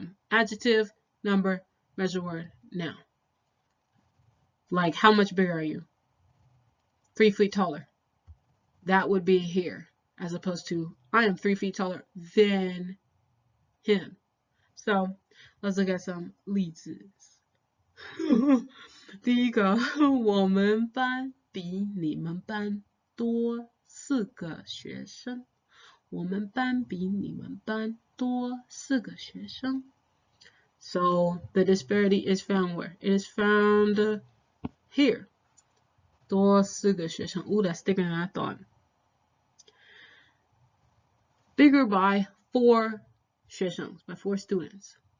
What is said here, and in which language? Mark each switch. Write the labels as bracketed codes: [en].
[en] Adjective, number, measure word, noun. Like, how much bigger are you? 3 feet taller. That would be here, as opposed to, I am 3 feet taller than him. So, let's look at some [zh] 例子。第一个，我们班比你们班多4个学生。我们班比你们班多4个学生。 [en] So, the disparity is found where? It is found here. [zh] 多4个学生. [en] Ooh, that's thicker than I thought. Bigger by 4 [zh] 学生, [en] by 4 students.